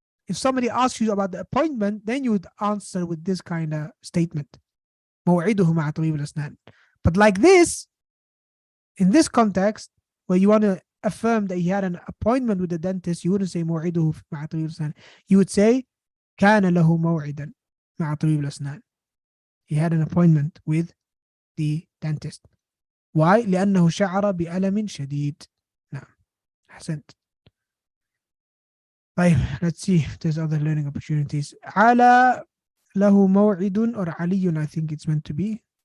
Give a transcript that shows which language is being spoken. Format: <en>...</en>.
<en>If somebody asks you about the appointment, then you would answer with this kind of statement.</en> <ar>موعده مع طبيب الأسنان.</ar> <en>But like this, in this context, where you want to affirm that he had an appointment with the dentist, you wouldn't say</en> <ar>موعده مع طبيب الأسنان.</ar> <en>You would say</en> <ar>كان له موعدا مع طبيب الأسنان.</ar> <en>He had an appointment with the dentist. Why?</en> <ar>لأنه شعر بألم شديد. نعم. أحسنت.</ar> <en>طيب, let's see if there's other learning opportunities.</en> <ar>على له موعد,</ar> <en>or علي, I think it's meant to be.</en>